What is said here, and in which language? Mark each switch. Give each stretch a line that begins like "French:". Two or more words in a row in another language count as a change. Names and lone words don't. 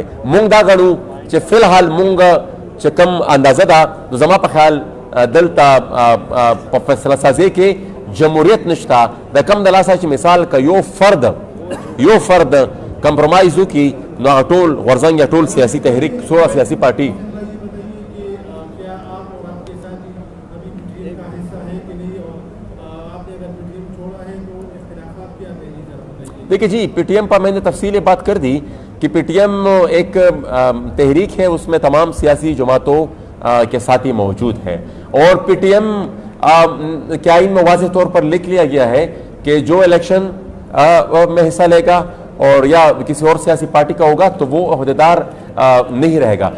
Pashto: مونږ دا ګڼو چې فی الحال مونږ چې کم اندازه ده نو زما په خیال دلته په فیصله سازۍ کې جمهوریت نشته. د کم د لاسه چې مثال که یو فرد کمپرومایز وکړي نو هغه ټول غورځنګ یا ټول سیاسي تحریک څومره سیاسي پارټي
Urdu: دیکھیے جی پی ٹی ایم پر میں نے تفصیل بات کر دی کہ پی ٹی ایم ایک تحریک ہے اس میں تمام سیاسی جماعتوں کے ساتھی موجود ہیں اور پی ٹی ایم کے آئین میں واضح طور پر لکھ لیا گیا ہے کہ جو الیکشن میں حصہ لے گا اور یا کسی اور سیاسی پارٹی کا ہوگا تو وہ عہدیدار نہیں رہے گا.